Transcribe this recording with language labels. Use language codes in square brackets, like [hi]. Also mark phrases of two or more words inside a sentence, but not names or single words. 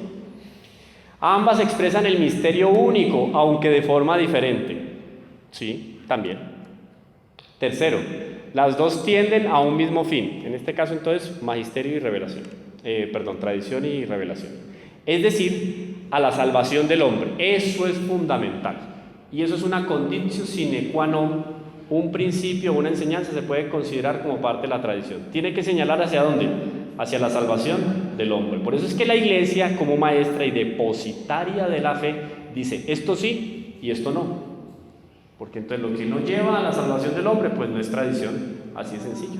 [es] Ambas expresan el misterio único, aunque de forma diferente, ¿sí? También. Tercero, las dos tienden a un mismo fin, en este caso entonces, magisterio y revelación, tradición y revelación. Es decir, a la salvación del hombre. Eso es fundamental. Y eso es una [la] conditio sine qua non. [es] Un principio, una enseñanza se puede considerar como parte de la tradición. Tiene que señalar hacia dónde, hacia la salvación del hombre. Por eso es que la iglesia, como maestra y depositaria de la fe, dice esto sí y esto no. Porque entonces lo que no lleva a la salvación del hombre, pues no es tradición, así de sencillo.